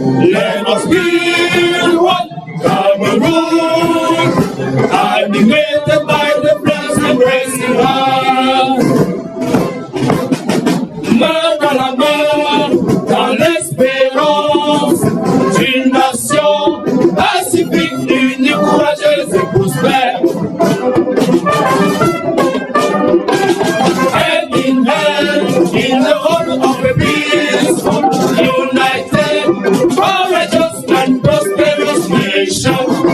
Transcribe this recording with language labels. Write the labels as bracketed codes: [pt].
[en] Let us be one, Cameroun, animated by the blessed embracing heart. [fr] Main dans la main, dans l'espérance d'une nation pacifique, unie, courageuse et prospère. [en] Hand in hand, in the honor of a peaceful, united, courageous and prosperous nation.